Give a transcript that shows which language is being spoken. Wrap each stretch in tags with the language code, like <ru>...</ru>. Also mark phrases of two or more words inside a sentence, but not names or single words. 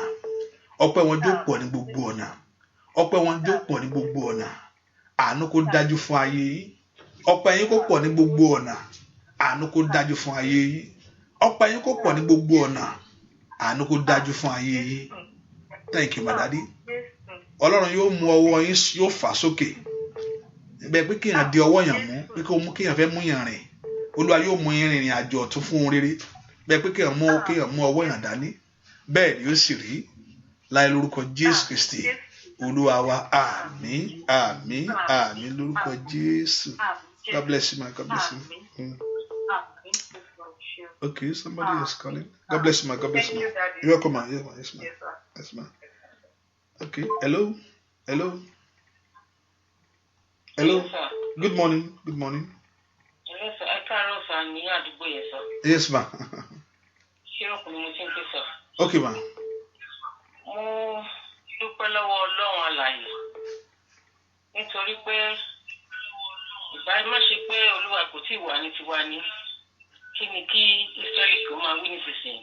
<yo>Ọpẹ́ wọn jó pọ̀ ní gbogbo ọ̀nà. Ọpẹ́ wọn jó pọ̀ ní gbogbo ọ̀nà. Àánú kó dájú fún ayé yìí. Ọpẹ́ yín kó pọ̀ ní gbogbo ọ̀nà. Àánú kó dájú fún ayé yìí. Ọpẹ́ yín kó pọ̀ ní gbogbo ọ̀nà. Àánú kó dájú fún ayé yìí.</yo> <en>Thank you, my daddy.</en> <yo>Ọlọ́run yóò mú ọwọ́ yín yóò fà sókè. Bẹ́ẹ̀ pé kéèyàn di ọwọ́ yàn mú, pé kó mú kéèyàn fẹ́ mú yàn rìn. Olúwa yóò mú yín rìnrìn àjò ọ̀tun fún ohun rere. Bẹ́ẹ̀ pé kéèyàn mú ọwọ́ yàn dání. Bẹ́ẹ̀ ni ó sì rí. Láì lórúkọ Jésù Kristi. Olúwa wa, àmín, àmín, àmín lórúkọ Jésù.</yo> <en>God bless you, man. God bless you. Okay, somebody is calling. God bless you, man. God bless you. You're welcome, man. Yes, man. Yes, man. Yes, man. Okay. Hello. Hello. Hello. Good morning. Good morning. Yes, sir.</en> <yo>Ẹ káàárọ̀ sà ní àdúgbò yẹn sà.</yo> <en>Yes, ma.</en> <yo>Ṣé ọkùnrin mo ti ń pè sà?</yo> <en>Okay, ma.</en> <yo>Mo dúpẹ́ lọ́wọ́ Ọlọ́run alààyè nítorí pé ìgbà má ṣe pé Olúwa kò tí ì wà ní tiwa ní kí ni kí Ísírẹ́lì kò máa wí nísinsìnyí.</yo>